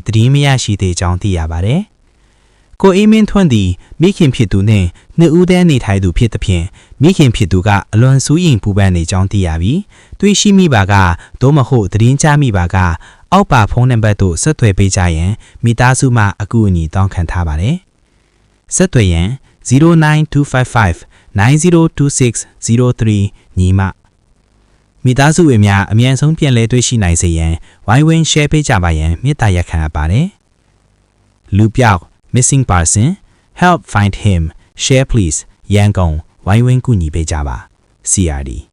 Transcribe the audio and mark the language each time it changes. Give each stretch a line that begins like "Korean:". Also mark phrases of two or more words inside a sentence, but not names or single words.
Burmese: တည်မရရှိသေးကြောင်းသိရပါတယ်။ကိုအေးမင်းထွန်းသည်မိခင်ဖြစ်သူနှင့်နှစ်ဦးတည်းနေထိုင်သူဖြစ်သဖြင့်မိခင်ဖြစ်သူကအလွန်စူးရင်ပူပန်နေကြောင်းသိရပြီးတွေးရှိမိပါကသို့မဟုတ်တည်င်းချမိပါကအောက်ပါဖုန်းနံပါတ်သို့ဆက်သွယ်ပေးကြရန်မိသားစုမှအကူအညီတောင်းခံထားပါတယ်။ဆက်သွယ်ရန်09255 902603ညီမမိသားစုဝင်များအမြန်ဆုံးပြန်လည်တွေ့ရှိနိုင်စေရန်ဝိုင်းဝန်း share ပေးကြပါရန်မေတ္တာရပ်ခံအပ်ပါတယ်။လူပြောက်
English: missing person help find him share please
Burmese: ရန်ကုန်ဝိုင်းဝန်းကူညီပေးကြပါ CRD